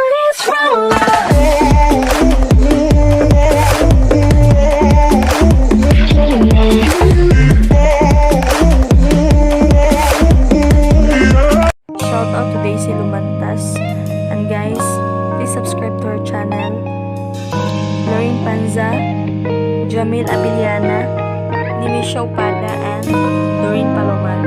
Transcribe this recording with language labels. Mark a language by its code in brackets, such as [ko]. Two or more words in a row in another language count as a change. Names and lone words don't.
[en] Shout out to Daisy Lumantas. And guys, please subscribe to our channel. Lorin Panza, Jamil Abiliana, Nimisha Upada, and Lorin Paloma.